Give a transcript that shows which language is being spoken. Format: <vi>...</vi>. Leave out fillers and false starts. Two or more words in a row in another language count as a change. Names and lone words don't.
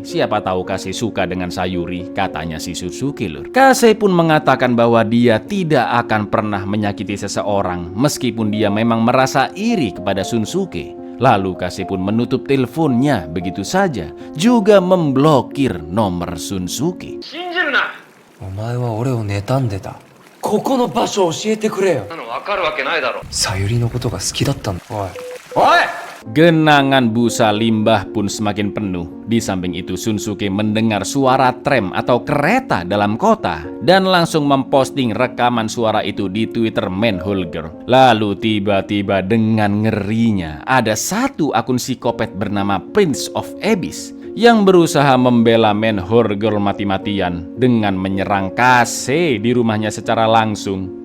<id>Siapa tahu Kase suka dengan Sayuri, katanya si Shunsuke, lur. Kase pun mengatakan bahwa dia tidak akan pernah menyakiti seseorang meskipun dia memang merasa iri kepada Shunsuke. Lalu Kase pun menutup teleponnya begitu saja, juga memblokir nomor Shunsuke.</id> <ja>お前は俺を妬んでた。ここの場所教えてくれよ。さゆりのことが好きだったんだ。おい。おい！</ja> <id>Genangan busa limbah pun semakin penuh. Di samping itu Shunsuke mendengar suara tram atau kereta dalam kota dan langsung memposting rekaman suara itu di Twitter Manhole Girl. Lalu tiba-tiba dengan ngerinya ada satu akun psikopat bernama Prince of Abyss yang berusaha membela Manhole Girl mati-matian dengan menyerang Kase di rumahnya secara langsung.</id>